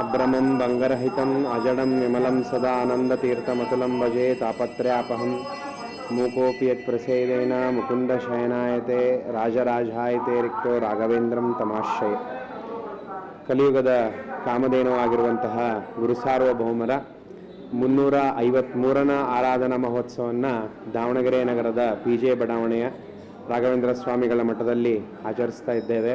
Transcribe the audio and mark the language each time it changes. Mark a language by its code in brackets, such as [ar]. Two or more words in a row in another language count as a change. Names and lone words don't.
[sa] भंगरहितम् अजडं विमलं सदा आनन्दतीर्थमतुलं भजे तापत्रयापहं ಮೂಕೋಪಿ ಯತ್ ಪ್ರಸೇದೇನ ಮುಕುಂದ ಶಯನಾಯತೆ ರಾಜರಾಜಾಯತೆ ರಿಕ್ತೋ ರಾಘವೇಂದ್ರಂ ತಮಾಶ್ರಯ. [kn] ಕಲಿಯುಗದ ಕಾಮಧೇನುವಾಗಿರುವಂತಹ ಗುರು ಸಾರ್ವಭೌಮರ 353ನ ಆರಾಧನಾ ಮಹೋತ್ಸವವನ್ನು ದಾವಣಗೆರೆ ನಗರದ PJ ಬಡಾವಣೆಯ ರಾಘವೇಂದ್ರ ಸ್ವಾಮಿಗಳ ಮಠದಲ್ಲಿ ಆಚರಿಸ್ತಾ ಇದ್ದೇವೆ.